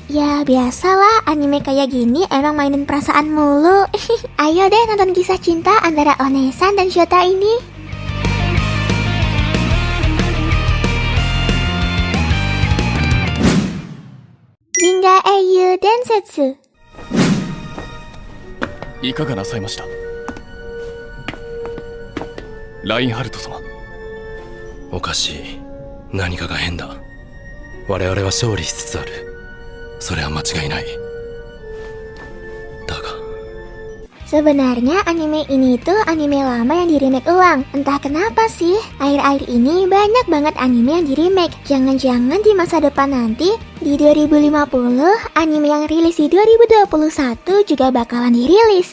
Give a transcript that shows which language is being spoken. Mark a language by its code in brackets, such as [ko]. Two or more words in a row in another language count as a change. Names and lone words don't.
[id] Ya biasalah, anime kayak gini emang mainin perasaan mulu. Ayo deh nonton kisah cinta antara Onesan dan Shota ini. Ginga Eiyu Densetsu. [ja] いかがなさいました、ラインハルト様。おかしい。何かが変だ。我々は勝利しつつある。それは間違いない。だが [id] Sebenarnya anime ini tuh anime lama yang di remake ulang. Entah kenapa sih, akhir-akhir ini banyak banget anime yang di remake. Jangan-jangan di masa depan nanti, di 2050, anime yang rilis di 2021 juga bakalan dirilis.